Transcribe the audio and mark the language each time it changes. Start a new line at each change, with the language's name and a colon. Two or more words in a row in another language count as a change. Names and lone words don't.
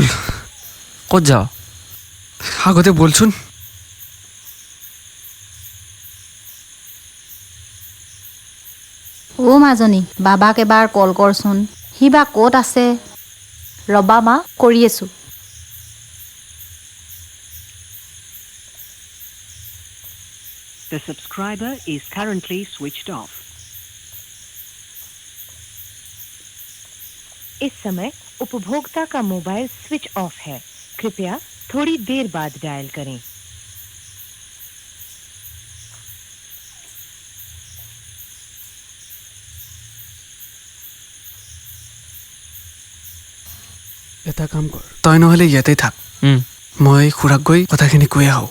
Assamese: ক'ত যাৱ? আগতে বলচোন। মাজনী বাবাক এবাৰ কল কৰচোন, সি বা ক'ত আছে। ৰবা মা, কৰি আছো।
English: The subscriber is currently switched off.
Hindi: इस समय उपभोक्ता का मोबाइल
English: switch off
Hindi: है। कृपया थोड़ी देर बाद डायल करें।
Assamese: এটা কাম কৰ, তই নহ'লে ইয়াতে থাক, মই খুৰাক গৈ কথাখিনি কৈ আহোঁ।